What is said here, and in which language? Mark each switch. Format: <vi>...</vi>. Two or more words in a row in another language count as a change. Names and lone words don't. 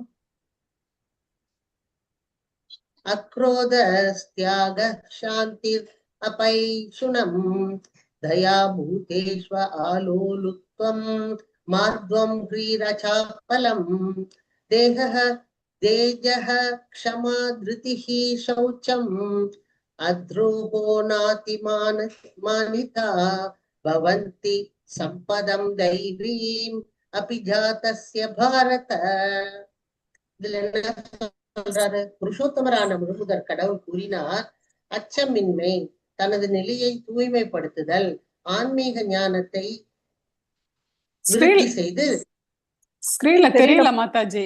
<sa>अक्रोधस्त्यागः शान्तिर् अपैशुनम् दया भूतेष्व आलोलुत्वम् मार्द्वम् ह्रीरचापलम् देहः तेजः क्षमा धृतिः शौचम् अद्रोहो नातिमानिता भवन्ति सम्पदम् दैवीम् अपि जातस्य भारत.</sa> <ta>இதுல என்ன சொல்றாரு? புருஷோத்தமரான முழுமுதற் கடவுள் கூறினார், அச்சமின்மை, தனது நிலையை தூய்மைப்படுத்துதல், ஆன்மீக ஞானத்தை விருத்தி செய்து. ஸ்கிரீன்ல தெரியல மாதாஜி.</ta>